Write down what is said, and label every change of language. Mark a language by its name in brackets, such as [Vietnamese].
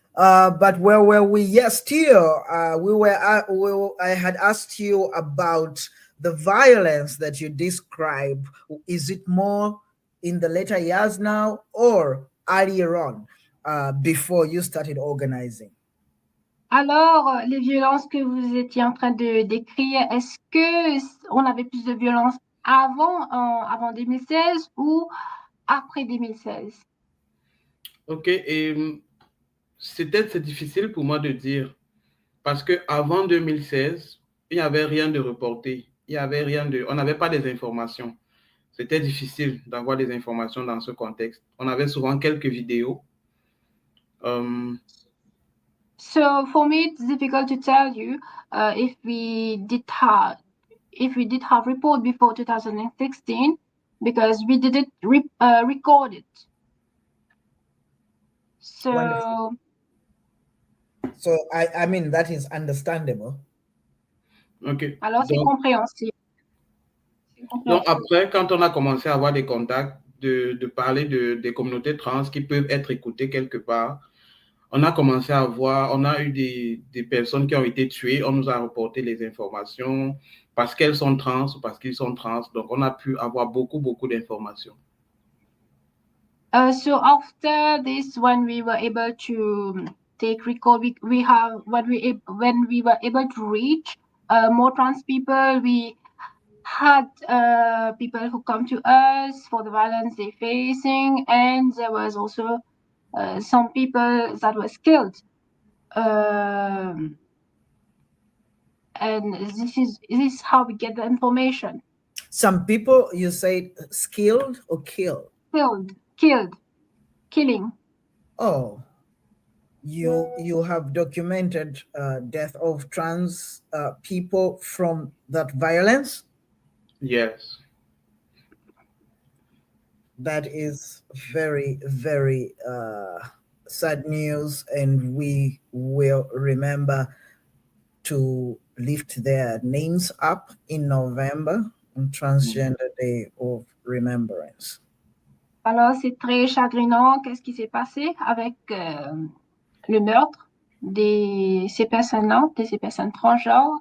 [English] But where were we? Yes, Theo, I had asked you about the violence that you describe. Is it more in the later years now or earlier on, before you started organizing? [French] Alors, les violences que vous étiez en train de décrire, est-ce que on avait plus de violences avant 2016 ou après 2016? Ok, et c'est difficile pour moi de dire parce qu'avant 2016, il n'y avait rien de reporté, on n'avait pas des informations. C'était difficile d'avoir des informations dans ce contexte. On avait souvent quelques vidéos. [English] So for me, it's difficult to tell you if we did have report before 2016 because we didn't record it. So. Wonderful. So I mean that is understandable. Ok. [French] Alors c'est compréhensible. Donc après, quand on a commencé à avoir des contacts, de parler des communautés trans qui peuvent être écoutées quelque part, on a eu des personnes qui ont été tuées, on nous a reporté les informations parce qu'elles sont trans ou parce qu'ils sont trans. Donc on a pu avoir beaucoup d'informations. [English] So after this, when we were able to take record, when we were able to reach more trans people, we had people who come to us for the violence they're facing, and there was also some people that was killed. And this is how we get the information. Some people, you say, skilled or killed? Killing. Oh, you have documented death of trans people from that violence? Yes. That is very, very sad news, and we will remember to lift their names up in November on Transgender Day of Remembrance. [French] Alors, c'est très chagrinant. Qu'est-ce qui s'est passé avec le meurtre de ces personnes-là, de ces personnes transgenres?